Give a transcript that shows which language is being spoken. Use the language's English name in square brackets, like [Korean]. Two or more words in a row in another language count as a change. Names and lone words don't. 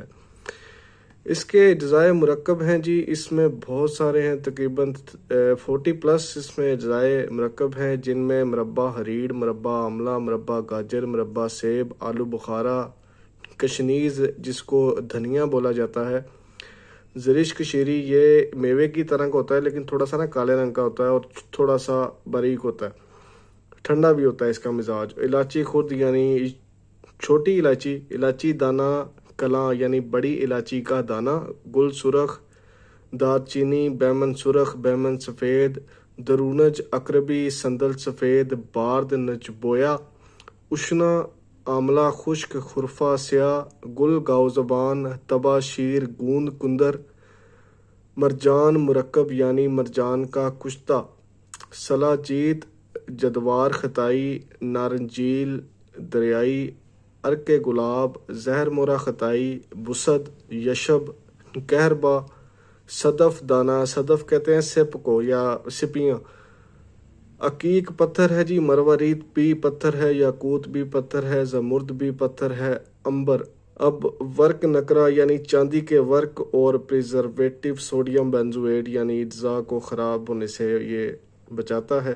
[Urdu] اس کے اجزائے مرکب ہیں جی، اس میں بہت سارے ہیں، تقریباً 40+ اس میں اجزائے مرکب ہیں، جن میں مربع ہریڑ، مربع آملہ، مربع گاجر، مربع سیب، آلو بخارا، کشنیز جس کو دھنیا بولا جاتا ہے، زرش کشیری، یہ میوے کی طرح کا ہوتا ہے لیکن تھوڑا سا نا کالے رنگ کا ہوتا ہے اور تھوڑا سا باریک ہوتا ہے، ٹھنڈا بھی ہوتا ہے اس کا مزاج۔ الائچی خرد یعنی چھوٹی الائچی، الائچی دانہ کلاں یعنی بڑی الائچی کا دانہ، گل سرخ، دار چینی، بیمن سرخ، بیمن سفید، درونج، عقربی، سندل سفید، بارد، نچبویا، اشنا، آملہ خشک، خرفہ سیاہ، گل گاؤ زبان، تبا شیر، گوند کندر، مرجان مرکب یعنی مرجان کا کشتہ، سلا جیت، جدوار خطائی، نارنجیل دریائی، عرق گلاب، زہر مورا خطائی، بسد، یشب، کہربا، صدف دانہ، صدف کہتے ہیں سپ کو یا سپیاں، عقیق پتھر ہے جی، مروارید بھی پتھر ہے، یاقوت بھی پتھر ہے، زمرد بھی پتھر ہے، امبر۔ اب ورق نکرا یعنی چاندی کے ورق اور [English] preservative sodium benzoate [Urdu] یعنی اجزاء کو خراب ہونے سے یہ بچاتا ہے۔